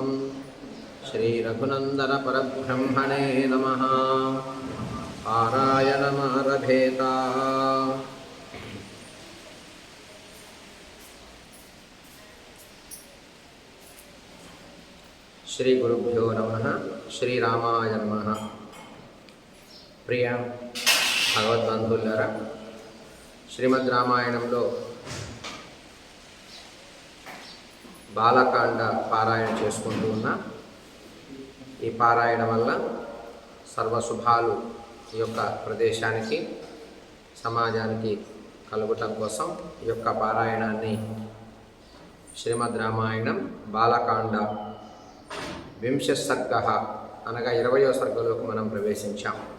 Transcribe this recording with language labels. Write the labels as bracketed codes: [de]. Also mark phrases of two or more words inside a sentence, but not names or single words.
[sa] श्रीरघुनन्दन परब्रह्मणे नमः। पारायणमारभेत। श्री गुरुभ्यो नमः। श्रीरामाय नमः। [te] ప్రియ భగవద్బంధువులారా, శ్రీమద్ రామాయణంలో బాలకాండ పారాయణ చేసుకుంటూ ఉన్నా. ఈ పారాయణ వల్ల సర్వశుభాలు ఈ యొక్క ప్రదేశానికి సమాజానికి కలుగటం కోసం ఈ యొక్క పారాయణాన్ని శ్రీమద్ రామాయణం బాలకాండ 20 సర్గ అనగా 20వ సర్గలోకి మనం ప్రవేశించాం.